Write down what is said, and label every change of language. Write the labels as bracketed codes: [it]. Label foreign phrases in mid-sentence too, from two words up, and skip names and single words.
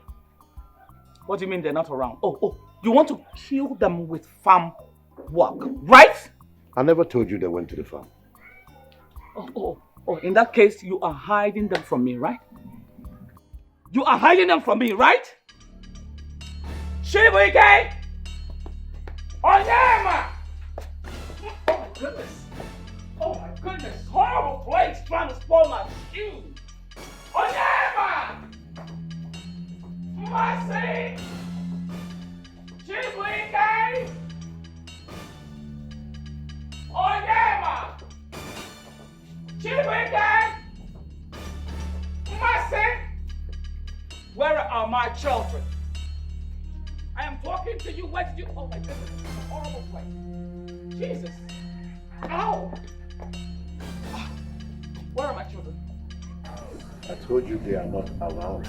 [en] What do you mean they're not around? Oh, you want to kill them with farm work, right? I never told you they went to the farm. Oh, in that case, you are hiding them from me, right? You are hiding them from me, right? Chibuike! Onyema! Oh my goodness! Oh my goodness! Horrible place trying to spoil my shoe! Onyema! Mercy! Chibuike! Onyema! Chibuike! Mercy! Where are my children? I am talking to you. Where did you? Oh my goodness, this is a horrible place. Jesus. Ow. Where are my children? I told you they are not around.